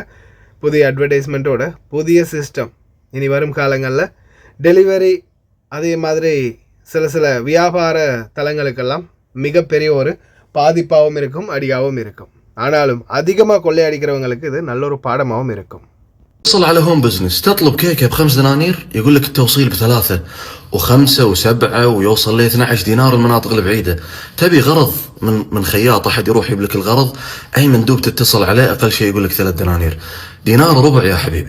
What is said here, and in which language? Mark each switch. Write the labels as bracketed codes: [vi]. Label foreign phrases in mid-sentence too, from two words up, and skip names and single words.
[ta] புதிய அட்வர்டைஸ்மெண்ட்டோட புதிய சிஸ்டம் இனி வரும் காலங்களில் டெலிவரி, அதே மாதிரி சில வியாபார தலங்களுக்கெல்லாம் மிகப்பெரிய ஒரு பாதிப்பாகவும் இருக்கும், அடியாகவும் இருக்கும். ஆனாலும் அதிகமாக கொள்ளையடிக்கிறவங்களுக்கு இது நல்ல ஒரு பாடமாகவும் இருக்கும். [ar] تصل على [en] home business [ar] تطلب كيكه ب5 دنانير يقول لك التوصيل ب3 و5 و7 ويوصل ل 12 دينار المناطق البعيده. تبي غرض من خياط احد يروح يجيب لك الغرض، اي مندوب تتصل عليه اقل شيء يقول لك 3 دنانير. دينار ربع يا حبيبي.